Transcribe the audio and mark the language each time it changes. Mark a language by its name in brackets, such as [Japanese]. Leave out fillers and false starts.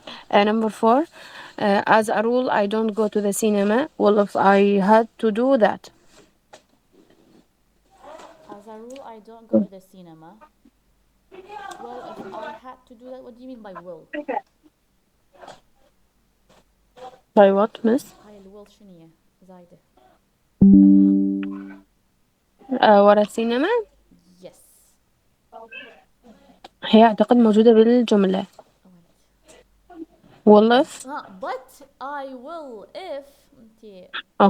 [English] Number four, as a rule, I don't go to the cinema. Well, if I had to do that, as a rule I don't go to the cinema. well if I had to do that, what do you mean by will؟ by what, miss? [Arabic] هاي الwill شنو هي؟ زايدة. ورا السينما [English] yes. [Arabic] هي أعتقد موجودة بالجملة. والله [English] if but I will if [Arabic] انتي [English] but